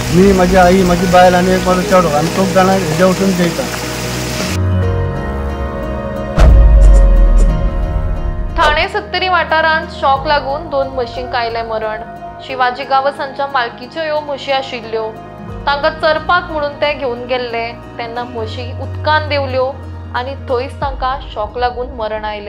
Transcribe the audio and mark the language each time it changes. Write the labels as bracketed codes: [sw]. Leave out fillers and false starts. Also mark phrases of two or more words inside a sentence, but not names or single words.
[kok] मी, माझी आई, माझी बायल आणि एक माझा चेडो आम्ही खूप जाणां हेजे वचून जेयता. ठाणे सत्तरी वाठारांत शॉक लागून 2 म्हशींक आयले मरण. शिवाजी गावसांच्या मालकीच्यो ह्यो म्हशी आशिल्ल्यो. तांकां चरपाक म्हणून ते घेवन गेल्ले तेन्ना म्हशी उदकान देंवल्यो आनी थंयच तांकां शॉक लागून मरण आयले.